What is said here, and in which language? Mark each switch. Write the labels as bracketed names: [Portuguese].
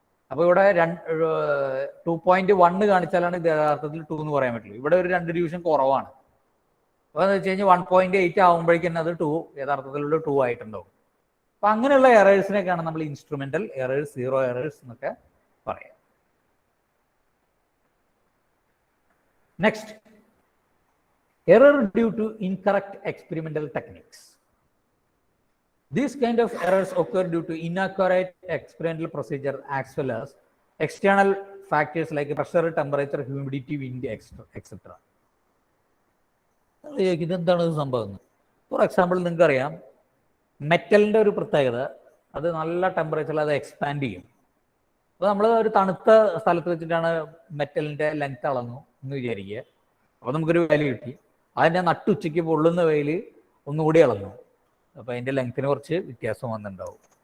[Malayalam] അപ്പോൾ ഇവിടെ 2.1 കാണിച്ചാലാണ് ഇത് യഥാർത്ഥത്തിൽ 2 എന്ന് പറയാൻ പറ്റുള്ളൂ. ഇവിടെ ഒരു 2 ഡിവിഷൻ കുറവാണ്. അപ്പോൾ എന്ന് വെച്ച് കഴിഞ്ഞാൽ 1.8 ആകുമ്പോഴേക്കും അത് 2 യഥാർത്ഥത്തിലുള്ള 2 ആയിട്ടുണ്ടാവും. അപ്പം അങ്ങനെയുള്ള എറേഴ്സിനൊക്കെയാണ് നമ്മൾ ഇൻസ്ട്രുമെന്റൽ എറേഴ്സ്, 0 എറേഴ്സ് എന്നൊക്കെ പറയാം. [English] Next, error due to incorrect experimental techniques. These kind of errors occur due to inaccurate experimental procedure as well as external factors like pressure, temperature, humidity, wind, etc. [Malayalam] ഇതെന്താണ് സംഭവം? For example, നിങ്ങൾക്കറിയാം മെറ്റലിൻ്റെ ഒരു പ്രത്യേകത, അത് നല്ല ടെമ്പറേച്ചറിൽ അത് എക്സ്പാൻഡ് ചെയ്യും. അപ്പോൾ നമ്മൾ ഒരു തണുത്ത സ്ഥലത്ത് വെച്ചിട്ടാണ് മെറ്റലിൻ്റെ ലെങ്ത് അളന്നു എന്ന് വിചാരിക്കുക. അപ്പോൾ നമുക്കൊരു വാല്യൂ കിട്ടി. അതിൻ്റെ നട്ടുച്ചയ്ക്ക് പൊള്ളുന്ന വെയിൽ ഒന്നുകൂടി അളന്നു, അപ്പോൾ അതിൻ്റെ ലെങ്ത്തിന് കുറച്ച് വ്യത്യാസം വന്നിട്ടുണ്ടാവും.